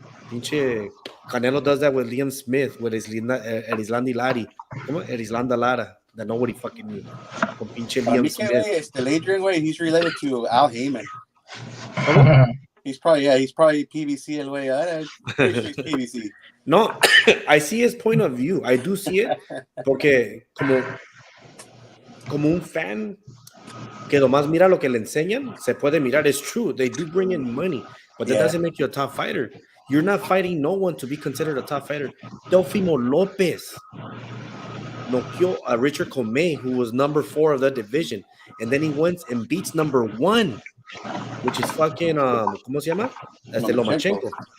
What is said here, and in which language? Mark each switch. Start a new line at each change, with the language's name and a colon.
English: Pinche Canelo does that with Liam Smith, with Erislandy Lari. ¿Cómo? Erislanda Lara, that nobody fucking knew.
Spanish: Con pinche Liam Smith.
English: Adrian way, he's related to Al Heyman. He's probably PBC el way. PBC. No, I see his point of view. I do see it.
Spanish: Porque como un fan que nomás mira lo que le enseñan, se puede mirar.
English: It's true. They do bring in money, but that doesn't make you a top fighter. You're not fighting no one to be considered a top fighter.
Spanish: Teofimo Lopez noqueó a Richard Comey, who was number 4 of that division.
English: And then he went and beats number 1, which is fucking, ¿cómo se llama? Lomachenko.